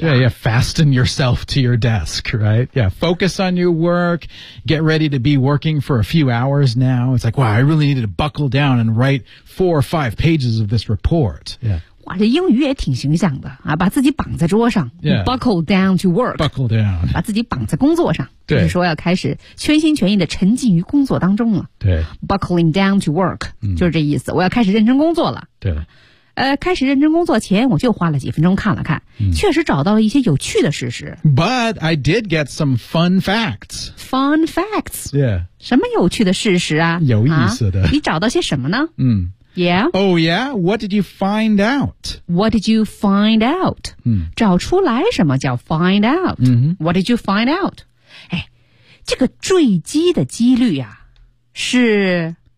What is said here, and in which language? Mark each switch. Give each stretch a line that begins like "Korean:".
English: Yeah, yeah, fasten yourself to your desk, right? Yeah, focus on your work, get ready to be working for a few hours now. It's like, wow, I really needed to buckle down and write 4 or 5 pages of this report. Yeah.
Chinese: 哇这英语也挺形象的、啊、把自己绑在桌上、
English: yeah. buckle down to work. Buckle down.
Chinese: 把自己绑在工作上对就是说要开始全心全意的沉浸于工作当中了。对
English: Buckling down to work,、
Chinese: 就是这意思我要开始认真工作了。对开始认真工作前我就花了几分钟看了看、确实找到了一些有趣的事实。
English: But I did get some fun facts. Fun facts? Yeah.
Chinese: 什么有趣的事实啊有意思的、你找到些什么呢、Yeah?
English: Oh yeah? What did you find out? What did you find out?、
Chinese: 找出来什么叫
English: find out?、What did you find out?
Chinese: 哎这个坠机的几率啊是